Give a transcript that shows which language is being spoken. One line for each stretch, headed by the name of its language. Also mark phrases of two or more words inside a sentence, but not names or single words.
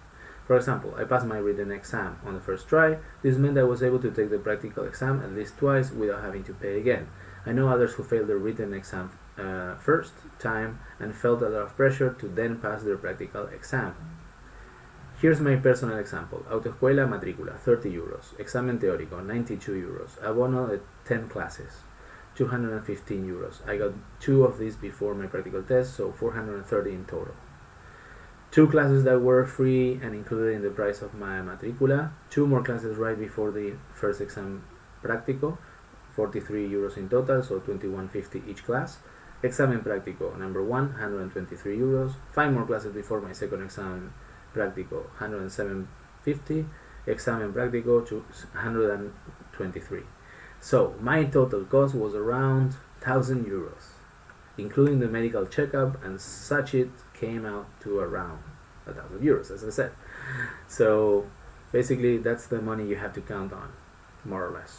English: For example, I passed my written exam on the first try. This meant I was able to take the practical exam at least twice without having to pay again. I know others who failed the written exam first time and felt a lot of pressure to then pass their practical exam. Here's my personal example.
Spanish: Autoescuela matrícula, 30 euros. Examen teórico, 92 euros. Abono
English: at 10 classes,
Spanish: 215 euros.
English: I got 2 of these before my practical test, so 430 in total. 2 classes that were free and included in the price of my matrícula. 2 more classes right before the first exam práctico, 43 euros in total, so 21.50 each class.
Spanish: Examen práctico number 1, 123 euros.
English: 5 more classes before my second exam práctico, 107.50.
Spanish: Examen práctico, 123.
English: So my total cost was around 1,000 euros, including the medical checkup, and such it came out to around 1,000 euros, as I said. So basically that's the money you have to count on, more or less.